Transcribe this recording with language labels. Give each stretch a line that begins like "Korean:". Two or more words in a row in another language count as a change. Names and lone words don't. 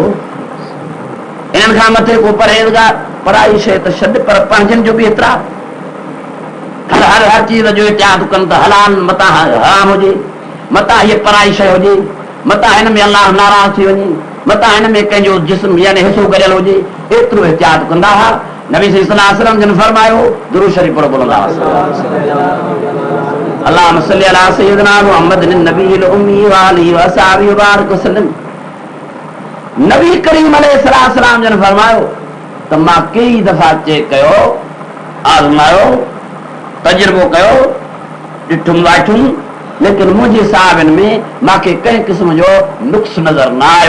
Sindhi: इन्हनि खां मथे को परहेज़गार पराई शइ त छॾ पर पंहिंजनि जो बि एतिरा हर चीज जो इतिहाद कनि त हलाल मतां हराम हुजे मतां हीअ पराई शइ हुजे मतां हिन में अलाह नाराज़ थी वञे मतां हिन में कंहिंजो जिस्म यानी हिसो गॾियल हुजे एतिरो एहतियात कंदा हुआ। नबी
Arabic: صلى الله عليه وسلم
Sindhi: जन फरमायो दुरूद शरीफ पढ़ो बोलंदा
Arabic: اللهم صل على سيدنا محمد النبي الأمي وآله وأصحابه بارك وسلم.
Sindhi: नबी करीम अलैहिस्सलाम जन फरमायो त मां कई दफ़ा चेक कयो आज़मायो तजुर्बो कयो ॾिठुमि वाठुमि लेकिन मुंहिंजे साहिबनि में मूंखे कंहिं क़िस्म जो नुक्स नज़र न आयो।